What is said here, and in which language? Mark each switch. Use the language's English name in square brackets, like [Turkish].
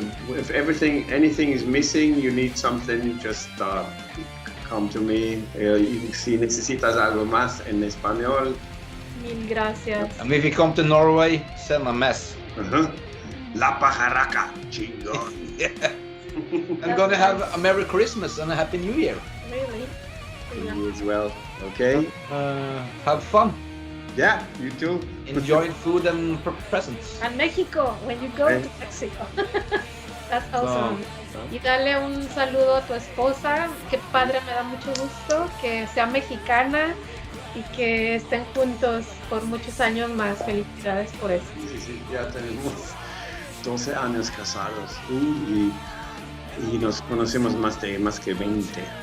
[English] If anything is missing, you need something, just come to me. [Spanish] Si necesitas algo más en español. Mil gracias. [English] And if you come to Norway, send a mess. [Spanish] La Pajarraca, chingón. [English] Yeah. I'm gonna have a Merry Christmas and a Happy New Year. Really? You as well, okay? Have fun. Yeah, you too. Enjoy food and presents. And Mexico, when you go to Mexico. That's awesome. [Spanish] Y dale un saludo a tu esposa. Qué padre, me da mucho gusto que sea mexicana y que estén juntos por muchos años más. Felicidades por eso. Sí, ya tenemos 12 años casados y nos conocemos más que 20.